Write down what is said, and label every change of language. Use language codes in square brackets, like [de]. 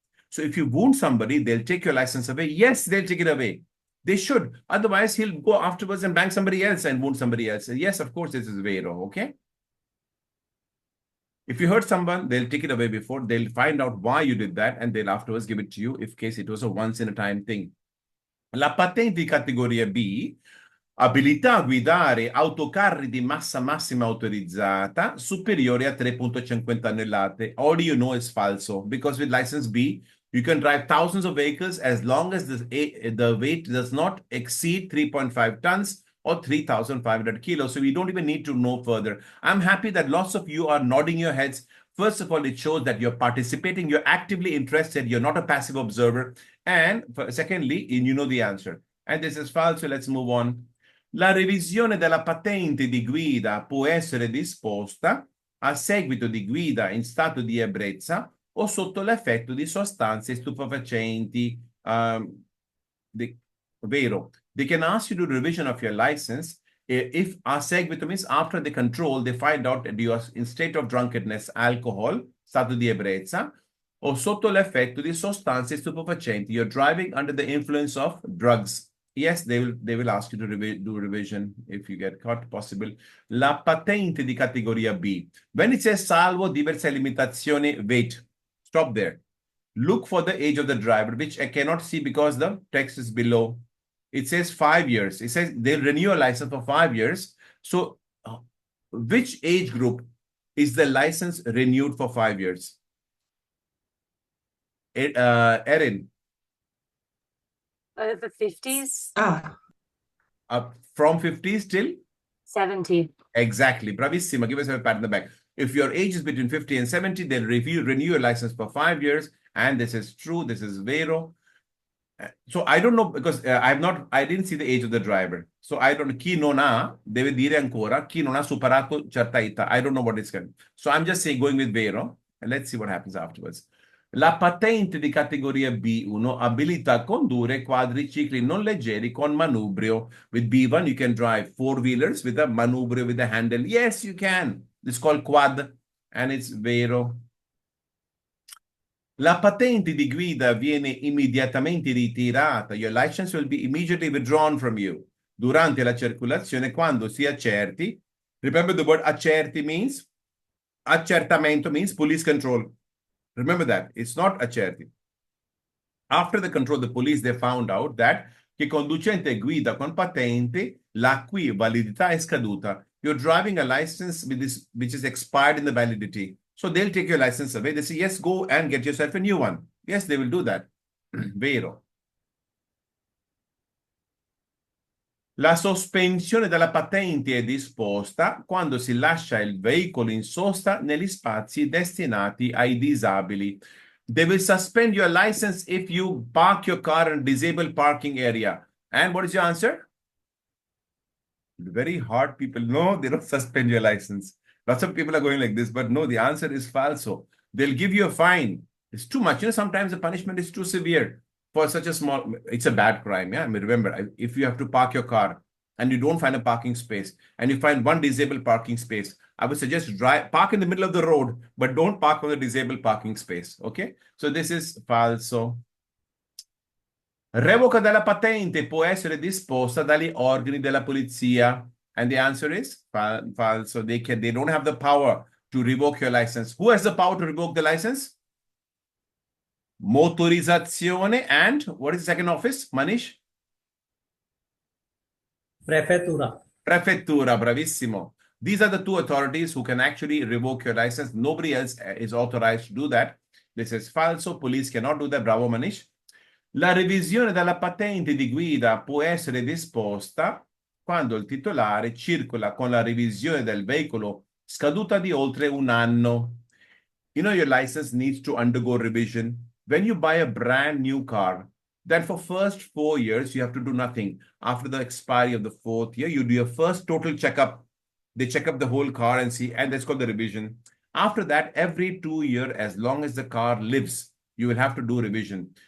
[en] So if you wound somebody, they'll take your license away. Yes, they'll take it away. They should. Otherwise, he'll go afterwards and bang somebody else and wound somebody else. Yes, of course, this is vero, okay? If you hurt someone, they'll take it away before. They'll find out why you did that and they'll afterwards give it to you if case it was a once-in-a-time thing. [it] La patente di categoria B, abilità a guidare autocarri di massa massima autorizzata superiore a 3.50 tonnellate. [en] All you know is falso, because with license B, you can drive thousands of vehicles as long as the weight does not exceed 3.5 tons or 3,500 kilos. So we don't even need to know further. I'm happy that lots of you are nodding your heads. First of all, it shows that you're participating, you're actively interested, you're not a passive observer. And secondly, you know the answer. And this is false, so let's move on. [it] La revisione della patente di guida può essere disposta a seguito di guida in stato di ebbrezza o sotto l'effetto di sostanze stupefacenti. [en] Vero. They can ask you to do revision of your license if a seguito means after the control, they find out that you are in state of drunkenness, alcohol, [it] stato di ebbrezza, o sotto l'effetto di sostanze stupefacenti. [en] You're driving under the influence of drugs. Yes, they will ask you to do revision if you get caught, possible. [it] La patente di categoria B. [en] When it says [it] salvo diverse limitazioni, [en] wait, stop there. Look for the age of the driver, which I cannot see because the text is below. It says 5 years. It says they'll renew a license for 5 years. So which age group is the license renewed for 5 years? Erin. The 50s? From 50s till? 70. Exactly. Bravissima. Give us a pat on the back. If your age is between 50 and 70, they'll renew your license for 5 years. And this is true. This is vero. So I don't know because I didn't see the age of the driver. So I don't know. [it] Chi non ha deve dire ancora chi non ha superato certa età. [en] I don't know what it's going. So I'm just saying going with vero. And let's see what happens afterwards. [it] La patente di categoria B1 abilita a condurre quadricicli non leggeri con manubrio. [en] With B1, you can drive four-wheelers with a manubrio, with a handle. Yes, you can. It's called quad, and it's vero. [it] La patente di guida viene immediatamente ritirata. [en] Your license will be immediately withdrawn from you. [it] Durante la circolazione, quando si accerti. [en] Remember the word accerti means? Accertamento means police control. Remember that. It's not accerti. After the control, the police, they found out that [it] che conducente guida con patente, la cui validità è scaduta. [en] You're driving a license with this, which is expired in the validity. So they'll take your license away. They say, yes, go and get yourself a new one. Yes, they will do that. Vero. [it] La sospensione della patente è disposta quando si lascia il veicolo in sosta negli spazi destinati ai disabili. [en] They will suspend your license if you park your car in a disabled parking area. And what is your answer? Very hard people. No, they don't suspend your license. Lots of people are going like this, but no, the answer is falso. They'll give you a fine. It's too much. Sometimes the punishment is too severe for such a small, it's a bad crime. Yeah, I mean, remember, if you have to park your car and you don't find a parking space and you find one disabled parking space, I would suggest park in the middle of the road, but don't park on the disabled parking space. Okay, so this is falso. [it] Revoca della patente può essere disposta dagli organi della polizia. [en] And the answer is falso. They don't have the power to revoke your license. Who has the power to revoke the license? Motorizzazione and what is the second office, Manish? [it] Prefettura. Prefettura, bravissimo. [en] These are the two authorities who can actually revoke your license. Nobody else is authorized to do that. This is falso. Police cannot do that. Bravo, Manish. [it] La revisione della patente di guida può essere disposta quando il titolare circola con la revisione del veicolo scaduta di oltre un anno. [en] You know, your license needs to undergo revision. When you buy a brand new car, then for first 4 years, you have to do nothing. After the expiry of the 4th year, you do your first total checkup. They check up the whole car and see, and that's called the revision. After that, every 2 years, as long as the car lives, you will have to do revision.